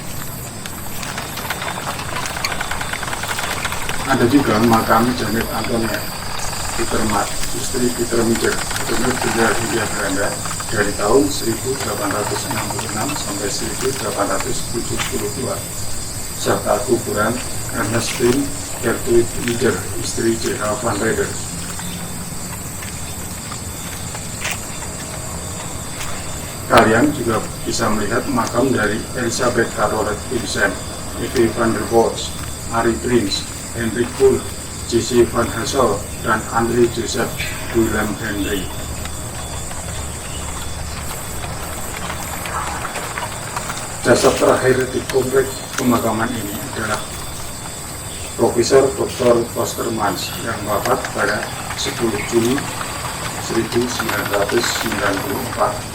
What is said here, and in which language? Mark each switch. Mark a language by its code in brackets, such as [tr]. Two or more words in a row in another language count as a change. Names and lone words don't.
[id] Ada juga makam Janet Antonia Pietermaat, istri Pieter Meijer, Gubernur Jenderal Hindia Belanda dari tahun 1866 sampai 1872, serta kuburan Ernestine Gertrude Meijer, istri Jenderal van Reyder. Kalian juga bisa melihat makam dari Elisabeth Carolet Vincent, Eve van der Bosch, Marie Prins, Hendrik Pohl, J.C. van Hassel, dan André Joseph Willem Henry. Jasad terakhir di komplek pemakaman ini adalah Profesor Dr. Kostermans yang wafat pada 10 Juli 1994.